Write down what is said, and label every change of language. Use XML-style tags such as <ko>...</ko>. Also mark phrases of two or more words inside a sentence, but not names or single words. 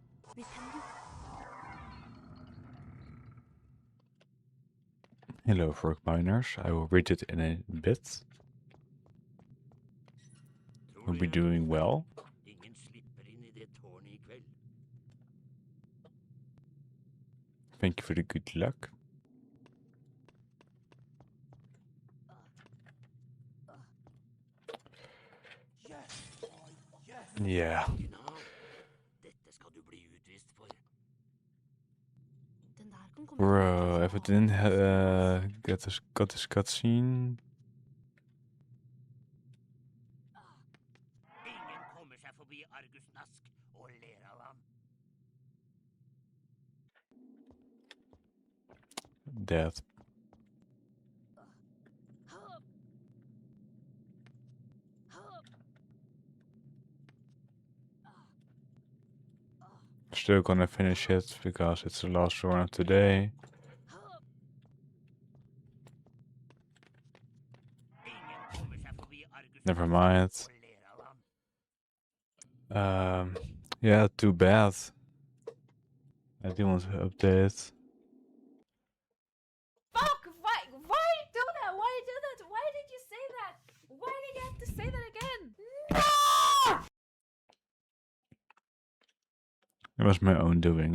<no>Hvis hen du</no> <en>Hello, Fork Miners. I will read it in a bit.</en> <no>Tror</no> <en>We'll</en> <no>du</no> <en>be</en> <no>jeg er</no> <en>doing</en> <no>god</no> <en>well.</en> <no>nok? Ingen slipper inn i det tårnet i kveld.</no> <en>Thank you for the good luck. Yeah. Original.</en> <no>Dette skal du bli utvist for. Den der kan komme</no> <en>Bro, if it didn't got this cutscene.</en> <no>Ingen kommer seg forbi Argus Nask og ler av ham.</no> <en>Dead. Still gonna finish it because it's the last one of today.</en> <no>Ingen kommer seg forbi Argus</no> <en>Never</en> <no>Nask</no> <en>mind.</en> <no>og ler av ham.</no> <en>Yeah, too bad. I do want to update. Fuck! Why do that? Why do that? Why did you say that? Why did you have to say that again? No! It was my own doing.</en>